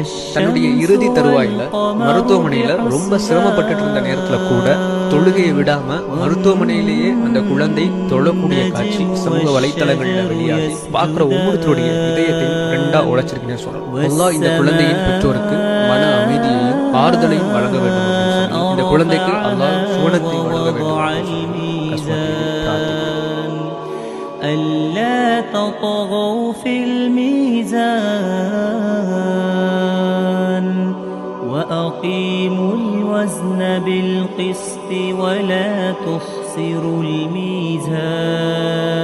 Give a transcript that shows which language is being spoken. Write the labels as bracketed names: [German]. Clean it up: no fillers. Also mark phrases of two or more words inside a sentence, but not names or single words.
[Tamil] தன்னுடைய இறுதி தருவாயில மருத்துவமனையில ரொம்ப சிரமப்பட்டு இருந்த நேரத்துல கூட தொழுகையை விடாம மருத்துவமனையிலேயே அந்த குழந்தை தொழக்கூடிய காட்சி சமூக வலைத்தளங்கள்ல வெளியாகி பார்க்கிற ஒவ்வொருத்தருடைய இதயத்தையும் ரெண்டா உழைச்சிருக்குன்னு சொல்றோம். அல்லாஹ் இந்த குழந்தையின் பெற்றோருக்கு மன அமைதியையும் ஆறுதலையும் வழங்க வேண்டும் அப்படின்னு சொல்லி இந்த குழந்தைக்கு அல்லாஹ் சுவனத்தை வழங்க வேண்டும். [Arabic] ألا تطغوا في الميزان وأقيموا الوزن بالقسط ولا تخسروا الميزان